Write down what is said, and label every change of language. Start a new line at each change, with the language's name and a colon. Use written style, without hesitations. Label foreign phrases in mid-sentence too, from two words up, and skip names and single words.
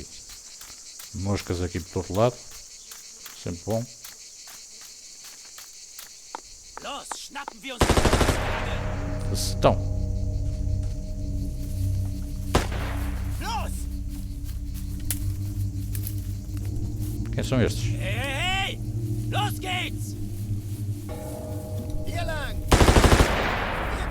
Portuguese: Moscas aqui por todo lado. Sempre bom.
German: Los, schnappen wir uns.
Portuguese: Estão.
German: Los!
Portuguese: Quem são estes?
German: Hey, hey, hey! Los geht's! Hier lang!